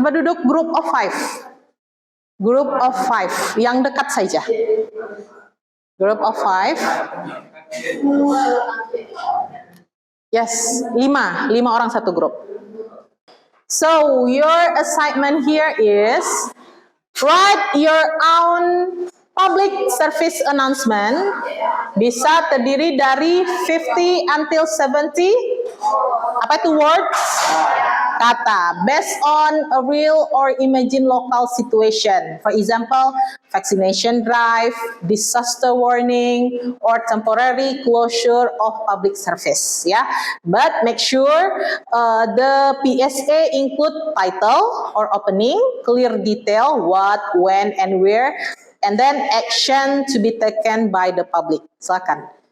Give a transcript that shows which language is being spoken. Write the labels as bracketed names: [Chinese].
[Indonesian] Coba duduk [English] group of 5. Group of 5, [Indonesian] yang dekat saja. [English] Group of 5. [Indonesian] Yes, 5 orang satu grup. [English] So your assignment here is write your own public service announcement. [Indonesian] Bisa terdiri dari 50 until 70 apa itu words? [English] Kata based on a real or imagined local situation. For example, vaccination drive, disaster warning, or temporary closure of public service. Yeah, but make sure the PSA include title or opening, clear detail, what, when, and where, and then action to be taken by the public. Silakan.